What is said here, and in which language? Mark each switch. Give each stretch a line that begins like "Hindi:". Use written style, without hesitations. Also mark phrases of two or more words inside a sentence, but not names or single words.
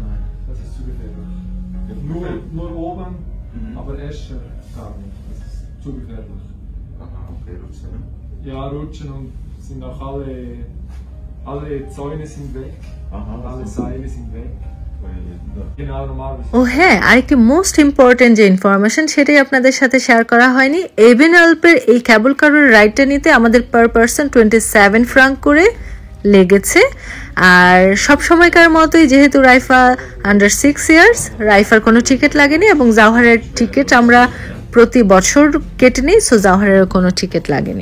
German: Nein, das ist zu gefährlich. Nur oben, aber Escher gar nicht. Das ist zu gefährlich. Aha, okay, rutschen. Ne? Ja, rutschen und sind auch alle Zäune sind weg. Aha, Und alle so. Seile sind weg. Genau, normalerweise.
Bangla: ও হ্যাঁ, আরেকটি
English: most important
Bangla: যে ইনফরমেশন সেটাই আপনাদের সাথে শেয়ার করা হয়নি। এবেনঅ্যালপের এই ক্যাবল কারের রাইডটা নিতে আমাদের
English: per person
Bangla: 27 ফ্রাঙ্ক করে লেগেছে। আর সব সময়কার মতোই যেহেতু রাইফা
English: under 6 years,
Bangla: রাইফার কোনো টিকিট লাগেনি এবং জাওহারের টিকিট আমরা প্রতি বছর কেটে নিই, সো জাওহারের কোনো টিকিট লাগেনি।